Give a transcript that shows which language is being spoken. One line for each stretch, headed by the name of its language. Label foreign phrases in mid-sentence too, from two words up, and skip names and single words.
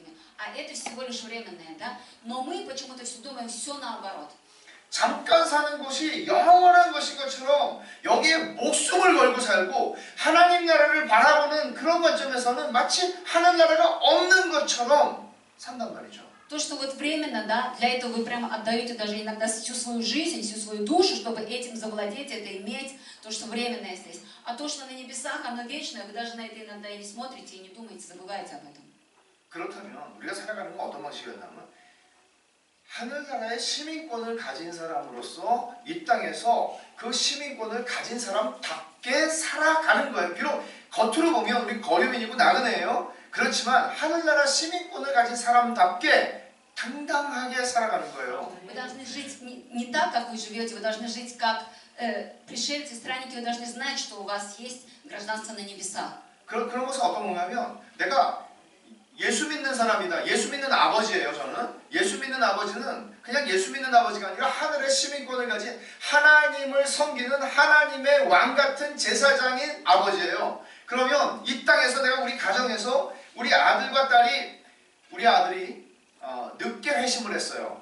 Russian: А это всего лишь временное, да? Но мы почему-то все думаем, все наоборот.
Korean: 잠깐 사는 것이 영원한 것인 것처럼 여기에 목숨을 걸고 살고 하나님 나라를 바라보는 그런 관점에서는 마치 하늘나라가 없는 것처럼 산단 말이죠.
Russian: То, что вот временно, да, для этого вы прямо отдаете даже иногда всю свою жизнь, всю свою душу, чтобы этим завладеть, это иметь, то, что временное здесь. А то, что на небесах, оно вечное, вы даже на это иногда и не смотрите, и не думаете, забываете об этом.
Korean: 그렇다면 우리가 살아가는 건 어떤 방식이었냐면 하늘나라의 시민권을 가진 사람으로서 이 땅에서 그 시민권을 가진 사람답게 살아가는 거예요. 비록 겉으로 보면 우리 거류민이고 나그네예요. 그렇지만 하늘나라 시민권을 가진 사람답게 당당하게 살아가는 거예요.
Russian: Вы должны жить не так, как вы живете, вы должны жить как пришельцы, странники, вы должны знать, что у вас есть гражданство на небесах.
Korean: 그런 것은 어떤 거냐면 내가 예수 믿는 사람이다. 예수 믿는 아버지예요. 저는 예수 믿는 아버지는 그냥 예수 믿는 아버지가 아니라 하늘의 시민권을 가진 하나님을 섬기는 하나님의 왕 같은 제사장인 아버지예요. 그러면 이 땅에서 내가 우리 가정에서 우리 아들과 딸이 우리 아들이 늦게 회심을 했어요.